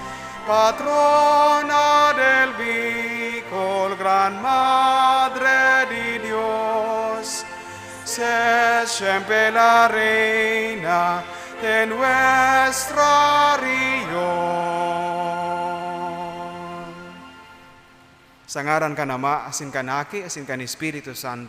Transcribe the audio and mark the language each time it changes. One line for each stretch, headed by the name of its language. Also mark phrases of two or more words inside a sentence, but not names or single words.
Spanish: Patrona del Bicol, gran Madre de Dios, sé siempre la reina de nuestra región.
Bikol: Sa ngaran ka Ama, asin ka Naki, asin ka ni Espiritu Santo.